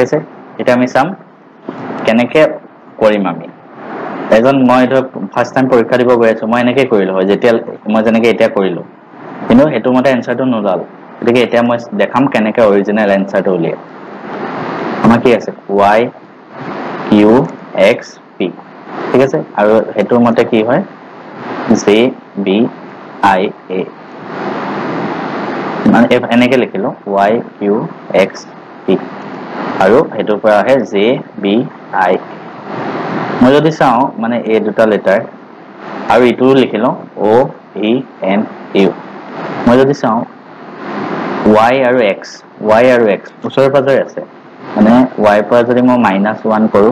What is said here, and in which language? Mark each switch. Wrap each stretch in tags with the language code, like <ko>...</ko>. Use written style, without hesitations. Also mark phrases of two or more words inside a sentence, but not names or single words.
<as>আছে এটা আমি চাম কেনেকে কৰিম আমি এজন মই ধৰ</as> <en>first time</en> <as>পৰীক্ষা দিব গৈ আছো মই এনেকে কৰিলো হয় যেতিয়া মই যেনেকে এতিয়া কৰিলো কিন্তু হেতু মতে এনসাৰটো নোলাল গতিকে এতিয়া মই দেখাম কেনেকে অৰিজিনাল এনসাৰটো উলিয়াই আমাৰ কি আছে y q x p ঠিক আছে আৰু হেতু মতে কি হয় j b i a মানে এনেকে লিখিলো y q x p আৰু হেতুৰ পৰা আহে j b i মই যদি চাও মানে এই দুটা লেটাৰ আৰু ইটো লিখিলো o v n u মই যদি চাও y আৰু x ওচৰে পাজৰে আছে মানে y পৰা যদি মই -1 কৰো</as>